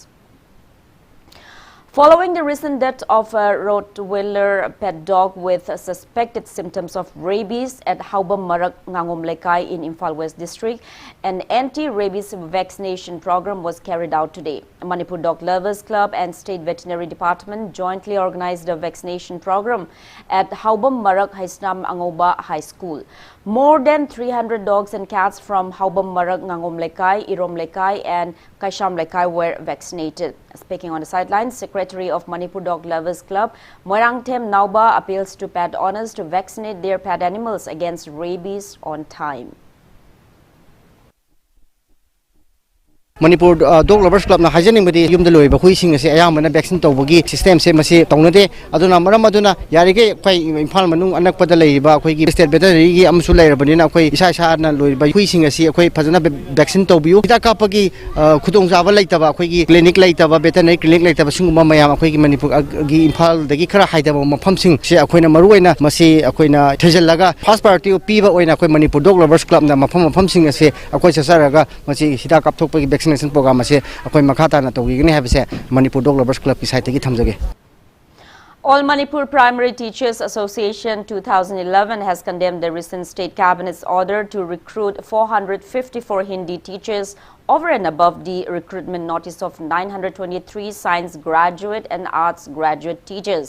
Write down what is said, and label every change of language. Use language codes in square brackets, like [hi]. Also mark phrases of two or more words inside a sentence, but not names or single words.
[en] Following the recent death of a Rottweiler pet dog with suspected symptoms of rabies at Haubam Marak Ngangom Lekai in Imphal West District, an anti-rabies vaccination program was carried out today. Manipur Dog Lovers Club and State Veterinary Department jointly organized a vaccination program at Haubam Marak Haisnam Angoba High School. More than 300 dogs and cats from Haubam Marak Ngangom Lekai, Irom Lekai and Kaisham Lekai were vaccinated. Speaking on the sidelines, Secretary of Manipur Dog Lovers Club, Moirangthem Nauba, appeals to pet owners to vaccinate their pet animals against rabies on time. [mni] Manipur Dog Lovers Club na hajani madi yum daloi ba huising ase ayamana vaccine tawbagi system se mase tawnade aduna maram aduna yarige khoi Imphal manung anak pada leiba khoi gi [en] state veterinary [mni] gi amsu leirbanina khoi isa isa na loiba huising ase khoi phajana vaccine tawbiu hida kapagi khudong jaba leitaba khoi gi clinic leitaba [en] veterinary clinic [mni] leitaba singuma mayam khoi gi Manipur gi Imphal dagi khara haidaba mafam sing se khoina maruina mase khoina thejallaga [en] first priority [mni] piba oina khoi Manipur Dog Lovers Club na mafam sing ase khoi sasaraga mase hida kapthokpagi [en] vaccination program [mni] ase akoi makhata na tawigini habise Manipur Dog Lovers Club ki site gi thamjage. [en] All Manipur Primary Teachers Association 2011 has condemned the recent state cabinet's order to recruit 454 Hindi teachers over and above the recruitment notice of 923 science graduate and arts graduate teachers.